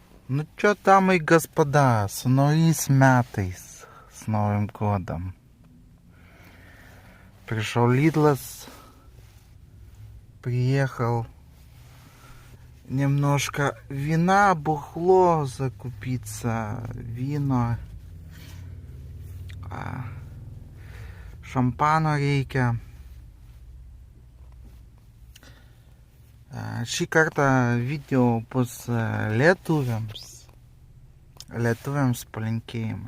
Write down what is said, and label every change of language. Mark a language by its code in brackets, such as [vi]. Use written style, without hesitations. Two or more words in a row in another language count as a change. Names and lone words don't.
[ru] Ну чё, дамы и господа, с новыми metais, с Новым годом. Пришел Лидлас, приехал немножко вина, бухло закупиться, вино, [lt] šampano reikia. Šį kartą video bus lietuviams palinkėjimai.